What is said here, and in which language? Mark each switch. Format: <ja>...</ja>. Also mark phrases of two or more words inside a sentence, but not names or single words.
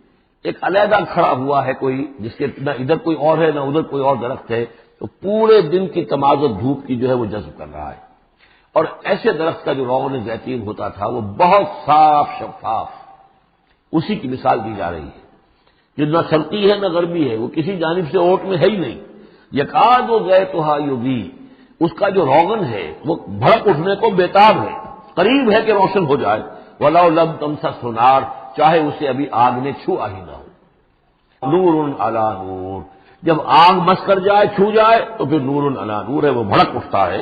<ur>ایک علیحدہ کھڑا ہوا ہے کوئی، جس کے نہ ادھر کوئی اور ہے نہ ادھر کوئی اور درخت ہے، تو پورے دن کی تمازت دھوپ کی جو ہے وہ جذب کر رہا ہے. اور ایسے درخت کا جو روغن زیتون ہوتا تھا وہ بہت صاف شفاف، اسی کی مثال دی جا رہی ہے. جو نہ شرقی ہے نہ غربی ہے، وہ کسی جانب سے اوٹ میں ہے ہی نہیں.</ur> <ar>یکاد و زیتھا یضیء،</ar> <ur>اس کا جو روغن ہے وہ بھڑک اٹھنے کو بیتاب ہے، قریب ہے کہ روشن ہو جائے.</ur> <ar>وَلَوْ لَمْ تَمْسَسْهُ نَارٌ،</ar> <ur>چاہے اسے ابھی آگ نے چھوا ہی نہ ہو.</ur> <ar>نور علی نور،</ar> <ur>جب آگ مس کر جائے، چھو جائے تو پھر</ur> <ar>نور علی نور</ar> <ur>ہے، وہ بھڑک اٹھتا ہے.</ur>